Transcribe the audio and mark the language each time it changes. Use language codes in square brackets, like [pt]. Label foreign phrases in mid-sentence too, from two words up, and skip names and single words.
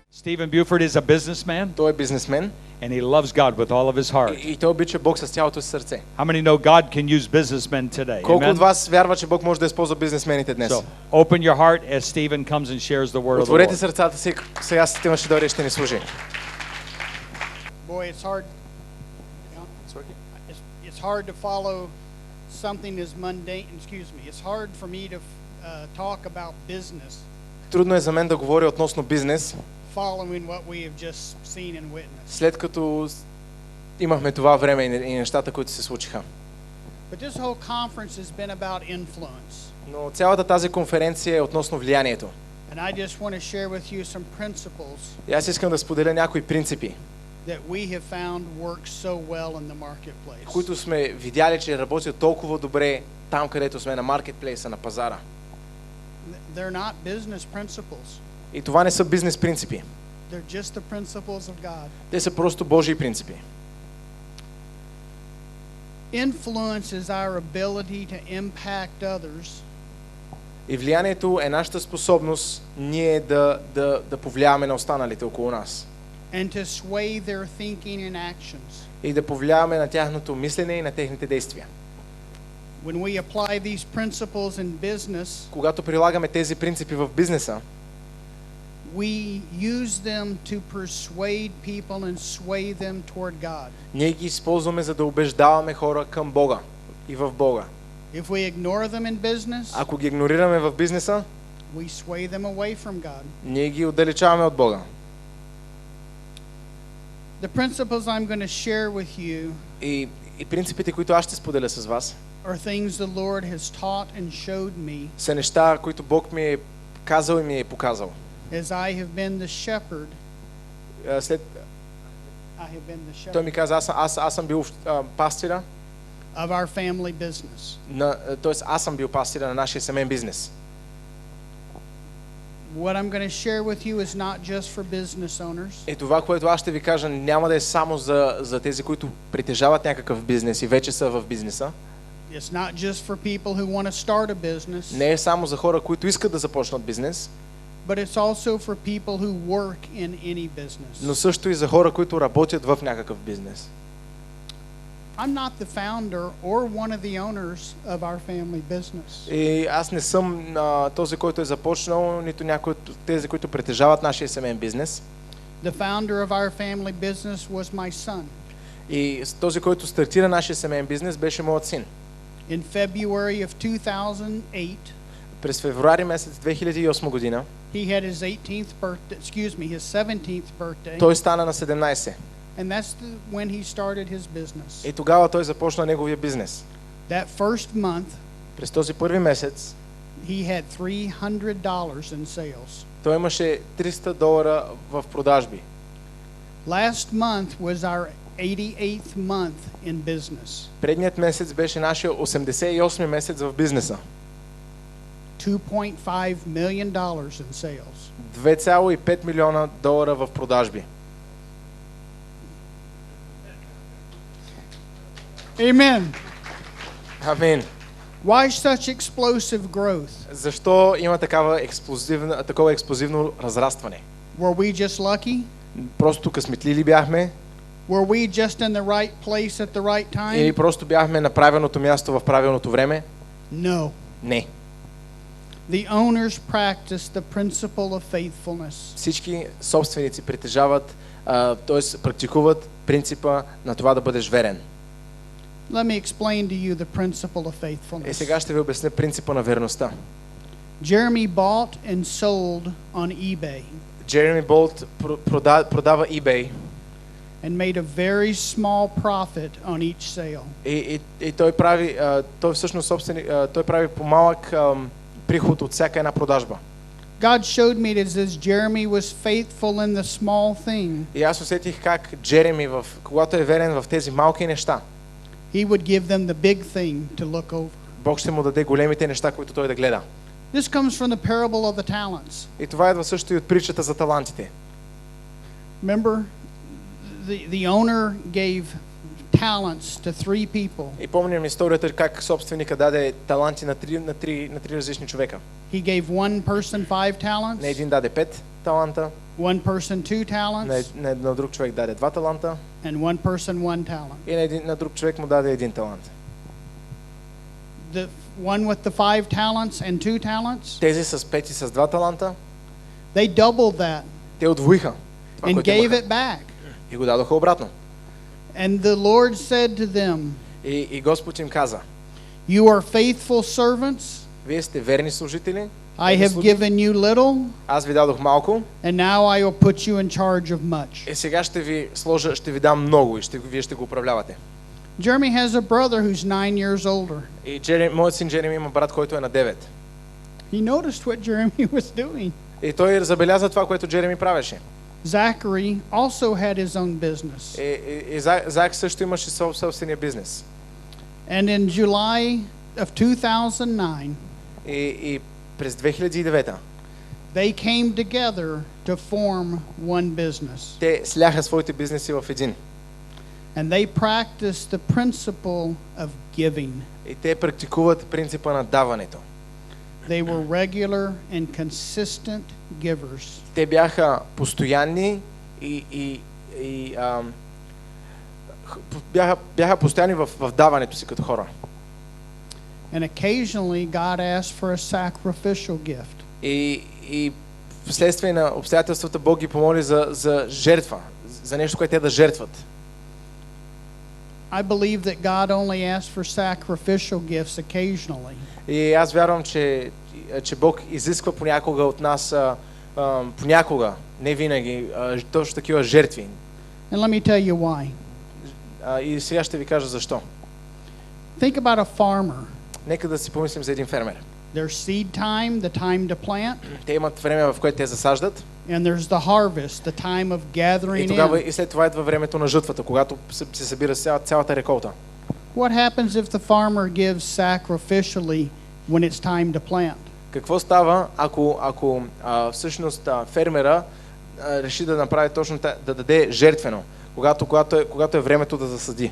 [en] Stephen Buford is a businessman, [bg] Той е бизнесмен [en] and he loves God with all of his heart. [bg] и той обича Бог с цялото си сърце. [en] How many know God can use businessmen today? [bg] Колко [en] Amen? [bg] от вас вярва, че Бог може да използва бизнесмените днес? [en] So, open your heart as Stephen comes and shares the word of the [bg] Отворете [en] Lord. [bg] сърцата си, сега Стивън ще дойде и ще ни служи. [en] Boy, it's hard. It's hard to follow something as mundane. Excuse me. It's hard for me to talk about business, [bg] Трудно е за мен да говоря относно бизнес, [en] following what we have just seen and witnessed. [bg] след като имахме това време и нещата, които се случиха. [en] But this whole conference has been about influence, [bg] Но цялата тази конференция е относно влиянието. [en] and I just want to share with you some principles [bg] И аз искам да споделя някои принципи, [en] that we have found work so well in the marketplace. [bg] които сме видяли, че работят толкова добре там, където сме на маркетплейса, на пазара. [en] They're not business principles. [bg] И това не са бизнес принципи. [en] They're just the principles of God. [bg] Те са просто Божии принципи. [en] Influence is our ability to impact others [bg] И влиянието е нашата способност ние да повлияваме на останалите около нас. [en] and to sway their thinking and actions. [bg] И да повлияваме на тяхното мислене и на техните действия. [en] When we apply these principles in business, [bg] Когато прилагаме тези принципи в бизнеса, [en] we use them to persuade people and sway them toward God. [bg] ние ги използваме за да убеждаваме хора към Бога и в Бога. [en] If we ignore them in business, [bg] Ако ги игнорираме в бизнеса, [en] we sway them away from God. [bg] ние ги отдалечаваме от Бога. [en] The principles I'm going to share with you [bg] И принципите, които аз ще споделя с вас, [en] are things the Lord has taught and showed me [bg] са неща, които Бог ми е казал и ми е показал. [en] as I have been the shepherd. [bg] След [en] I have been the [bg] той [en] shepherd [bg] ми каза, аз съм бил пастира, [en] of our family business. [bg] т.е. аз съм бил пастира на нашия семейен бизнес. [en] What I'm going to share with you is not just for business owners. [bg] И това, което аз ще ви кажа, няма да е само за тези, които притежават някакъв бизнес и вече са в бизнеса. [en] It's not just for people who want to start a business, [bg] Не е само за хора, които искат да започнат бизнес, [en] but it's also for people who work in any business. [bg] но също и за хора, които работят в някакъв бизнес. [en] I'm not the founder or one of the owners of our family business. [bg] И аз не съм този, който е започнал, нито някой от тези, които притежават нашия семейен бизнес. [en] The founder of our family business was my son. [bg] И този, който стартира нашия семейен бизнес, беше моят син. [en] In February of 2008, [bg] През февруари месец 2008 година [en] he had his 18th birthday, his 17th birthday, [bg] той стана на 17. [en] and that's when he started his business. [bg] И тогава той започна неговия бизнес. [en] That first month, [bg] През този първи месец [en] he had $300 in sales. [bg] той имаше $300 в продажби. [en] Last month was our 88th month in business. [bg] Предният месец беше нашия 88-ми месец в бизнеса. [en] $2.5 million in sales. [bg] 2,5 милиона долара в продажби. [en] Amen. [bg] Амин. [en] Why such explosive growth? [bg] Защо има такова експлозивно разрастване? [en] Were we just lucky? [bg] Просто късметли бяхме? [en] Were we just in the right place at the right time? [bg] Или просто бяхме на правилното място в правилното време? [en] No. [bg] Не. [en] The owners practice the principle of faithfulness. [bg] Всички собственици притежават, т.е. практикуват принципа на това да бъдеш верен. [en] Let me explain to you the principle of [bg] И [en] faithfulness. [bg] сега ще ви обясня принципа на верността. [en] Jeremy bought and sold on eBay [bg] Джереми Болт продава eBay [en] and made a very small profit on each sale. [bg] и той всъщност той прави по-малък приход от всяка една продажба. [en] God showed me that as Jeremy was faithful in the small thing, [bg] И аз усетих как Джереми, когато е верен в тези малки неща, [en] he would give them the big thing to look over. [bg] Бог ще му даде големите неща, които той да гледа. [en] This comes from the parable of the talents. [bg] И това идва също и от притчата за талантите. [en] Remember, the owner gave talents to 3 people. [bg] И помним историята как собственика даде таланти на три различни човека. [en] He gave one person 5 [bg] На [en] talents, [bg] един даде 5 таланта, [en] One person 2 talents, [bg] На друг човек даде 2 таланта [en] and one person 1 talent. [bg] и на друг човек му даде 1 талант. [en] The one with the 5 talents and 2 talents, [bg] Тези с 5 и с 2 таланта, [en] they doubled that [bg] те удвоиха това, [en] and [bg] което [en] gave [bg] имаха, [en] it back. [bg] и го дадоха обратно. [en] And the Lord said to them, [bg] И Господ им каза: [en] "You are faithful servants. [bg] вие сте верни служители, [en] I have given you little, [bg] аз ви дадох малко [en] and now I will put you in charge of much." [bg] и сега ще ви дам много и вие ще го управлявате. [en] Jeremy has a brother who's 9 years older. [bg] И моят син Джереми има брат, който е на 9. [en] He noticed what Jeremy was doing. [bg] И той забеляза това, което Джереми правеше. [en] Zachary also had his own business. [bg] И Зак също имаше собствения бизнес. [en] And in July of 2009, [bg] И през 2009 [en] they came together to form one business. [bg] те сляха своите бизнеси в един. [en] And they practiced the principle of giving. [bg] И те практикуват принципа на даването. [en] They were regular and consistent givers. [bg] Те бяха постоянни бяха постоянни в даването си като хора. [en] And occasionally God asked for a sacrificial gift. [bg] И вследствие на обстоятелствата Бог ги помоли за жертва, за нещо, което те да жертват. [en] I believe that God only asks for sacrificial gifts occasionally. [bg] И аз вярвам, че Бог изисква понякога от нас, понякога, не винаги, точно такива жертви. [en] And let me tell you why. [bg] И сега ще ви кажа защо. [en] Think about a farmer. [bg] Нека да си помислим за един фермер. [en] There's seed time, the time to plant, [bg] Те имат време, в което те засаждат. [en] and there's the harvest, the time of gathering [bg] И тогава [en] in. [bg] и след това идва времето на жътвата, когато се събира цялата реколта. [en] What happens if the farmer gives sacrificially when it's time to plant? [bg] Какво става, ако всъщност фермера реши да направи точно да даде жертвено, когато е времето да засади?